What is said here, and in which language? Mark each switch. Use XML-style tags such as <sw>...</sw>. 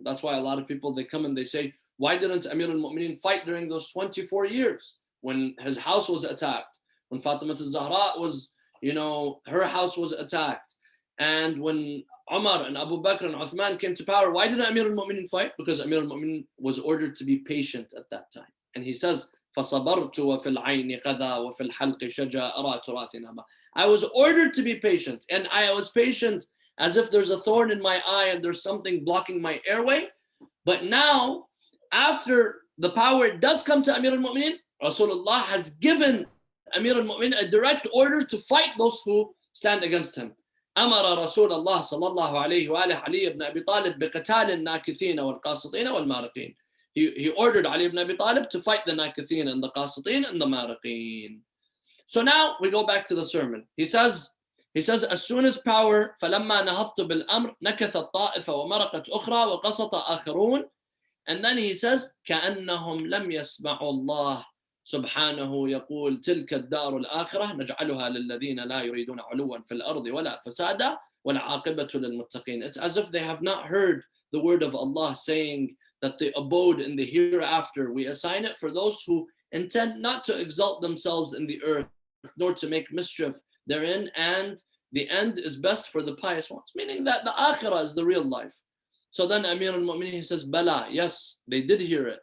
<en>That's why a lot of people, they come and they say, why didn't Amir al-Mu'mineen fight during those 24 years when his house was attacked, when Fatima al-Zahra was, her house was attacked, and when Umar and Abu Bakr and Uthman came to power, why didn't Amir al-Mu'mineen fight? Because Amir al-Mu'mineen was ordered to be patient at that time. And he says,</en> <ar>فَصَبَرْتُ وَفِي الْعَيْنِ قَذَا وَفِي الْحَلْقِ شَجَا أَرَى تُرَاثٍ هَبَا.</ar> <en>I was ordered to be patient, and I was patient as if there's a thorn in my eye and there's something blocking my airway. But now, after the power does come to Amir al-Mu'mineen, Rasulullah has given Amir al-Mu'mineen a direct order to fight those who stand against him.</en> <ar>أمر رسول الله صلى الله عليه وآله علي بن أبي طالب بقتال الناكثين والقاسطين والمارقين.</ar> <en>He ordered Ali ibn Abi Talib to fight the Nakithin and the Qasitin and the Mariqin. So now we go back to the sermon. He says, as soon as power,</en> <ar>فَلَمَّا نَهَضْتُ بِالْأَمْرِ نَكَثَتْ طَائِفَةٌ وَمَرَقَتْ أُخْرَى وَقَسَطَ آخَرُونَ.</ar> <en>And then he says,</en> <ar>كَأَنَّهُمْ لَمْ يَسْمَعُوا اللَّهَ سبحانه يقول تلك الدار الآخرة نجعلها للذين لا يريدون علوا في الأرض ولا فسادا والعاقبة للمتقين.</ar> <en>It's as if they have not heard the word of Allah saying that the abode in the hereafter, we assign it for those who intend not to exalt themselves in the earth, nor to make mischief therein, and the end is best for the pious ones. Meaning that the akhirah is the real life. So then Amir al-Mu'mineen, he says, Bala, yes, they did hear it.</en>